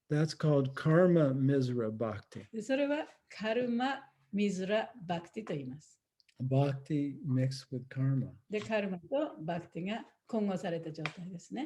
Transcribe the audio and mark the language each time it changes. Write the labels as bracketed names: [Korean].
[English] That's called karma misra bhakti. [Japanese] でそれはカルマ・ミズラ・バクティと言います。 [English] Bhakti mixed with karma. [Japanese] で、カルマとバクティが混合された状態ですね。